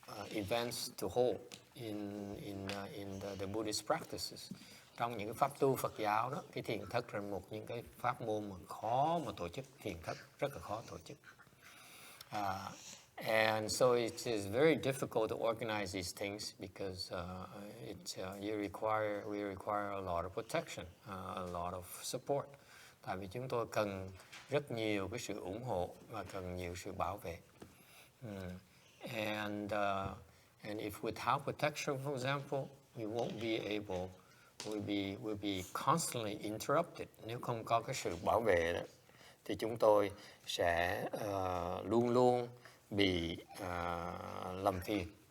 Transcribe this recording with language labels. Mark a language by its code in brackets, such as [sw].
[en] events to hold in the Buddhist practices. [vi] Trong những cái pháp tu Phật giáo đó, cái thiền thất là một những cái pháp môn mà khó mà tổ chức, thiền thất rất là khó tổ chức. [en] And so it is very difficult to organize these things because we require a lot of protection, a lot of support. [vi] Tại vì chúng tôi cần rất nhiều cái sự ủng hộ và cần nhiều sự bảo vệ. [en] And if without protection, for example, we won't be able, we'll be constantly interrupted. [vi] Nếu không có cái sự bảo vệ đó, thì chúng tôi sẽ luôn luôn bị làm phiền.